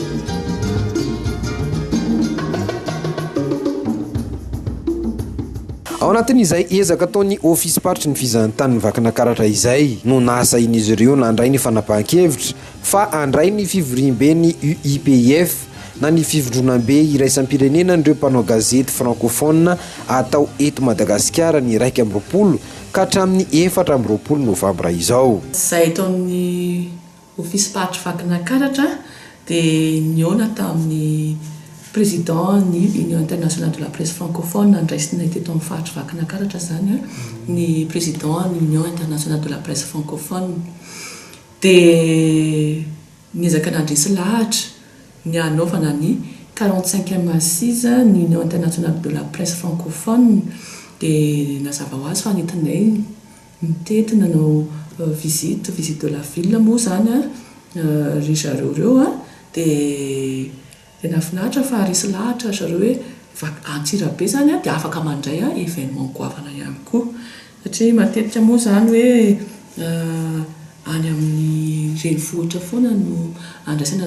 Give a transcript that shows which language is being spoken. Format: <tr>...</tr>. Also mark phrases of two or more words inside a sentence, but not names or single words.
<mg>ao anatin'izay ezaka ataony ofisy paritry ny fizahantany vakinakaratra izay no nasain'izy ireo nandray ny fanapahan-kevitra fa andray ny fivoriam-be ny UIPF na ny fivondronam-be iraisam-pirenena n'ireo mpanao gazety francophone atao eto Madagasikara ny 1 ka hatramin'ny 4 novambra izao. Izay taon'ny ofisy paritry vakinakaratra dia niona tamin'ny président ny Union internationale de la presse francophone andraisina teto amin'ny faritry vakinakaratra zany ny président ny Union internationale de la presse francophone dia niezaka nandresy lahatra ny anaovana ny 45e assise ny Union internationale de la presse francophone dia nazava ho azy fa nentinay mitety nanao</mg> <fr>visite de la ville</fr> <mg>moa zany ry zareo ireo dia tena finaritra fa resy lahatra zareo hoe Antsirabe zany dia afaka mandray événement goavana ihany koa satria matetika moa zany hoe any amin'ny renivohitra foana no andraisana</mg>